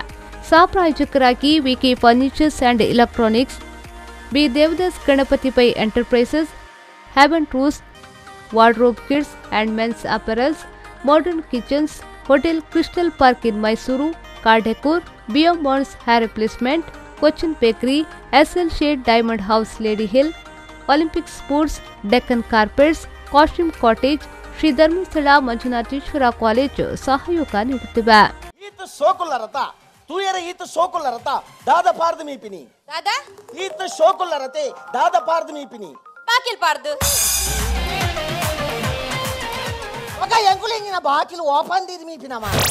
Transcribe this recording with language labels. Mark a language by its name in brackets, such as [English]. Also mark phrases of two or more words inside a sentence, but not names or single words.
[Kannada] ಸಹ ಪ್ರಾಯೋಜಕರಾಗಿ ವಿಕೆ ಫರ್ನಿಚರ್ಸ್ ಅಂಡ್ ಎಲೆಕ್ಟ್ರಾನಿಕ್ಸ್, ಬಿ ದೇವದಾಸ್ ಗಣಪತಿ ಪೈ ಎಂಟರ್ಪ್ರೈಸಸ್, ಹೆವನ್ ಟ್ರೂಸ್, ವಾರ್ಡ್ರೋಬ್ ಕಿಡ್ಸ್ ಅಂಡ್ ಮೆನ್ಸ್ ಅಪರಲ್ಸ್, ಮಾಡರ್ನ್ ಕಿಚನ್ಸ್, ಹೋಟೆಲ್ ಕ್ರಿಸ್ಟಲ್ ಪಾರ್ಕ್ ಇನ್ ಮೈಸೂರು, ಕಾರ್ ಡೆಕೋರ್, ಬಿಯೋಮಾನ್ಸ್ ಹೇರ್ ರಿಪ್ಲೇಸ್ಮೆಂಟ್, ಕೊಚ್ಚಿನ್ ಬೇಕರಿ, ಎಸ್ಎಲ್ ಶೇಡ್ ಡೈಮಂಡ್ ಹೌಸ್ ಲೇಡಿ ಹಿಲ್, ಒಲಿಂಪಿಕ್ ಸ್ಪೋರ್ಟ್ಸ್, ಡೆಕ್ಕನ್ ಕಾರ್ಪೆಟ್ಸ್, ಕಾಸ್ಟ್ಯೂಮ್ ಕಾಟೇಜ್, ಶ್ರೀ ಧರ್ಮಸ್ಥಳ ಮಂಜುನಾಥೇಶ್ವರ ಕಾಲೇಜು ಸಹಯೋಗ ನೀಡುತ್ತಿವೆ. [Tulu] ಈತ ಸೋಕುಲ್ಲರತ ತೂಯರ ಈತ ಸೋಕುಲ್ಲರತ ದಾದ ಪಾರ್ದು ಮೀಪಿನಿ दादा ಈತ ಸೋಕುಲ್ಲರತೆ ದಾದ ಪಾರ್ದು ಮೀಪಿನಿ ಬಾಕಿಲ್ ಪಾರ್ದು ಒಗ ಎಂಕುಲಿಂಗಿನ ಬಾಕಿಲು ಓಪನ್ ದಿದ್ ಮೀಪಿನ ಮಾ